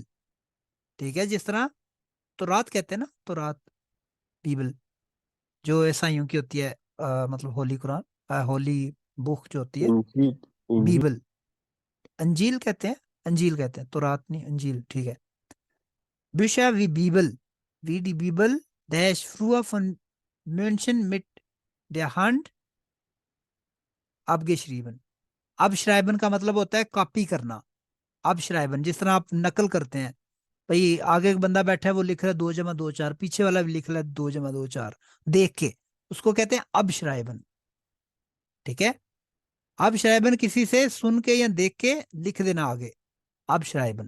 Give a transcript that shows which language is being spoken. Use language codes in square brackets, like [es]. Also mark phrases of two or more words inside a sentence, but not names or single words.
[ur] ٹھیک ہے، جس طرح تو رات کہتے ہیں نا، تو رات بائبل جو عیسائیوں کی ہوتی ہے، مطلب ہولی قرآن, [en] holy book [ur] جو ہوتی ہے, انجیل انجیل बीबल। انجیل کہتے ہیں، انجیل کہتے ہیں، تورات نہیں، انجیل، ٹھیک ہے. [de] Bücher wie Bibel, wie die Bibel, der ist früher von Menschen mit der Hand abgeschrieben। [ur] abschreiben کا مطلب ہوتا ہے کاپی کرنا۔ abschreiben جس طرح آپ نقل کرتے ہیں، بھائی آگے ایک بندہ بیٹھا ہے وہ لکھ رہا ہے 2 + 2 = 4، پیچھے والا بھی لکھ رہا ہے 2 + 2 = 4، دیکھ کے، اس کو کہتے ہیں abschreiben. ٹھیک ہے، abschreiben کسی سے سن کے یا دیکھ کے لکھ دینا آگے، abschreiben.